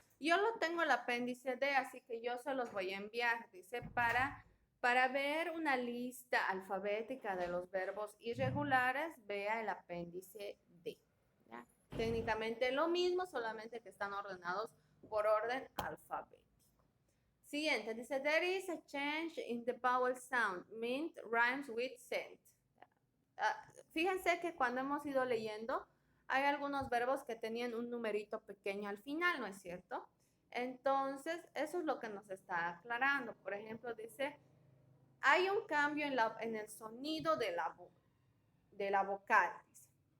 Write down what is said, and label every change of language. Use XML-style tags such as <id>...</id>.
<es>Yo lo tengo el apéndice D, así que yo se los voy a enviar. Dice, para ver una lista alfabética de los verbos irregulares, vea el apéndice D, ¿ya? Técnicamente lo mismo, solamente que están ordenados por orden alfabético. Siguiente, dice,</es> <en>there is a change in the vowel sound, meant rhymes with sent.</en> <es>Fíjense que cuando hemos ido leyendo, hay algunos verbos que tenían un numerito pequeño al final, ¿no es cierto? Entonces, eso es lo que nos está aclarando. Por ejemplo, dice, hay un cambio en el sonido de la vocal. Dice.</es>